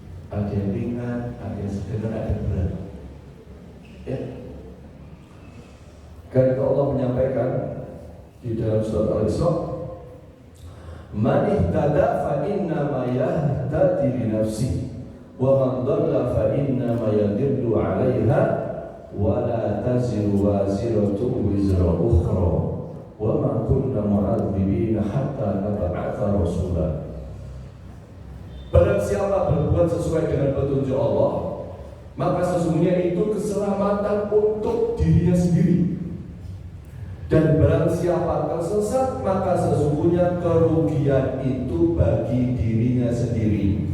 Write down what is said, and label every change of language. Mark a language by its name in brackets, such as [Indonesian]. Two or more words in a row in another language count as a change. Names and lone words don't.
[Indonesian] Ada yang ringan, ada yang sedang, ada yang berat. Ya. Karena Allah menyampaikan di dalam surat Al-Isra, [Arabic] "من اهتدى فإنما يهتدي لنفسه ومن ضل فإنما يضل عليها ولا تزر وازرة وزر أخرى وما كنا معذبين حتى نبعث رسولا." [Indonesian] Barang siapa berbuat sesuai dengan petunjuk Allah, maka sesungguhnya itu keselamatan untuk dirinya sendiri. Dan barang siapa tersesat, maka sesungguhnya kerugian itu bagi dirinya sendiri.